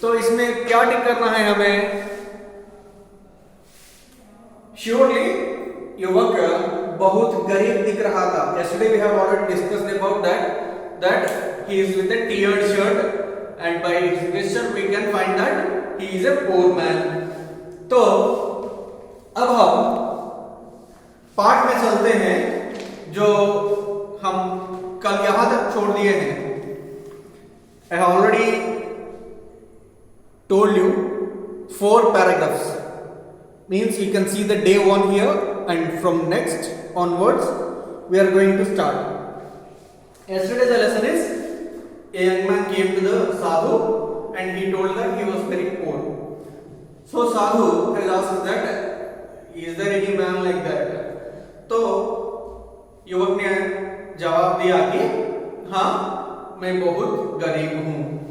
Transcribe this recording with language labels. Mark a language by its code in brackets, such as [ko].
[hi] तो इसमें क्या टिक करना है हमें? Surely युवक बहुत गरीब दिख रहा था. [en] Yesterday we have already discussed about that he is with a tiered shirt and by his gesture we can find that he is a poor man. [hi] तो अब हम पाठ में चलते हैं जो हम कल यहां तक छोड़ दिए हैं. [en] I have already told you 4 paragraphs. Means you can see the day 1 here and from next onwards we are going to start. Yesterday the lesson is a young man came to the sadhu and he told that he was very poor. So sadhu has asked that is there any man like that? [hi] तो युवक ने जवाब दिया कि हाँ मैं बहुत गरीब हूं.